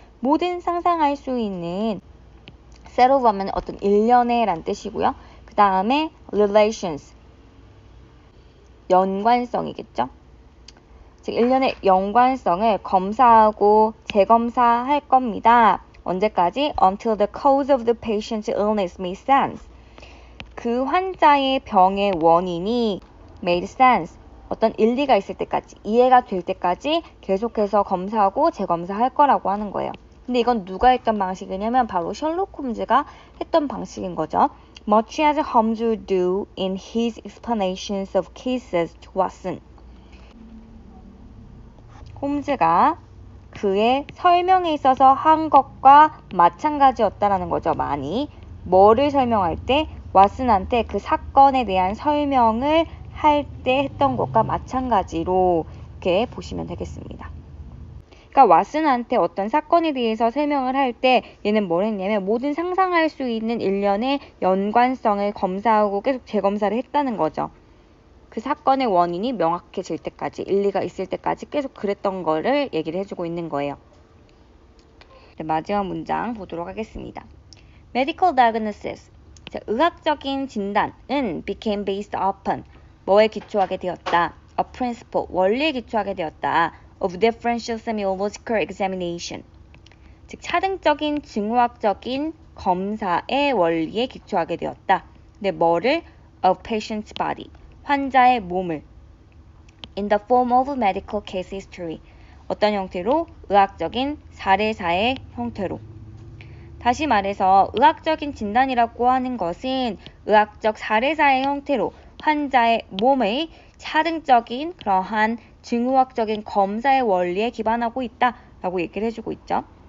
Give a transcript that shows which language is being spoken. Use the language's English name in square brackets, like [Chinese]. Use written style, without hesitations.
[Korean] 모든 상상할 수 있는 set of 하면 어떤 일련의 라는 뜻이고요. 그 다음에 relations, 연관성이겠죠. 즉 일련의 연관성을 검사하고 재검사할 겁니다. 언제까지? [English] Until the cause of the patient's illness made sense. [Korean] 그 환자의 병의 원인이 made sense, 어떤 일리가 있을 때까지, 이해가 될 때까지 계속해서 검사하고 재검사할 거라고 하는 거예요. 근데 이건 누가 했던 방식이냐면 바로 셜록 홈즈가 했던 방식인 거죠. [English] Much as Holmes would do in his explanations of cases to Watson. [Korean] 홈즈가 그의 설명에 있어서 한 것과 마찬가지였다라는 거죠. 많이. 뭐를 설명할 때? 왓슨한테 그 사건에 대한 설명을 할 때 했던 것과 마찬가지로 이렇게 보시면 되겠습니다. 그러니까 왓슨한테 어떤 사건에 대해서 설명을 할 때 얘는 뭘 했냐면 모든 상상할 수 있는 일련의 연관성을 검사하고 계속 재검사를 했다는 거죠. 그 사건의 원인이 명확해질 때까지, 일리가 있을 때까지 계속 그랬던 거를 얘기를 해주고 있는 거예요. 네, 마지막 문장 보도록 하겠습니다. [English] Medical diagnosis, [Korean] 자, 의학적인 진단은 [English] became based upon, [Korean] 뭐에 기초하게 되었다? A principle, 원리에 기초하게 되었다. [English] Of differential semiological examination, [Korean] 즉 차등적인 징후학적인 검사의 원리에 기초하게 되었다. 근데 뭐를? [English] Of patient's body, [Korean] 환자의 몸을 [English] in the form of medical case history, [Korean] 어떤 형태로? 의학적인 사례사의 형태로. 다시 말해서 의학적인 진단이라고 하는 것은 의학적 사례사의 형태로 환자의 몸의 차등적인 그러한 징후학적인 검사의 원리에 기반하고 있다라고 얘기를 해주고 있죠.